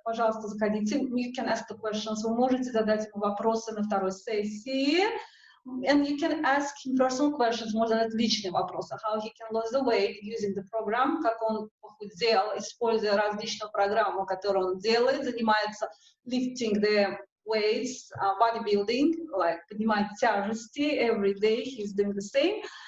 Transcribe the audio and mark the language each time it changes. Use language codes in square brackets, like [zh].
[ru] Пожалуйста, заходите. [en] You can ask the questions. [ru] Вы можете задать ему вопросы на второй сессии. [en] And you can ask him personal questions, [ru] можно задать личные вопросы. [en] How he can lose the weight using the program, [ru] как он похудел, используя различную программу, которую он делает, занимается [en] lifting the weights, bodybuilding, like [ru] поднимать тяжести [en] every day, he's doing the same.